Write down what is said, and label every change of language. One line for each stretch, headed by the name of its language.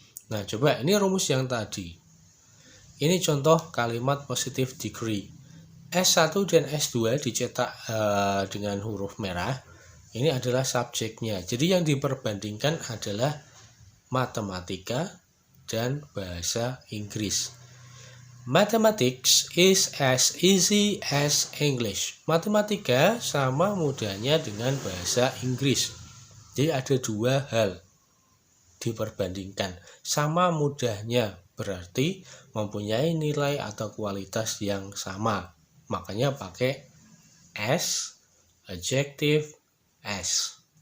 Indonesian: Nah, coba ini rumus yang tadi. Ini contoh kalimat positive degree. S1 dan S2 dicetak dengan huruf merah. Ini adalah subjeknya. Jadi yang diperbandingkan adalah matematika dan bahasa Inggris.
English: Mathematics is as easy as English.
Indonesian: Matematika sama mudahnya dengan bahasa Inggris. Jadi ada dua hal diperbandingkan. Sama mudahnya berarti mempunyai nilai atau kualitas yang sama. Makanya pakai S, adjective S.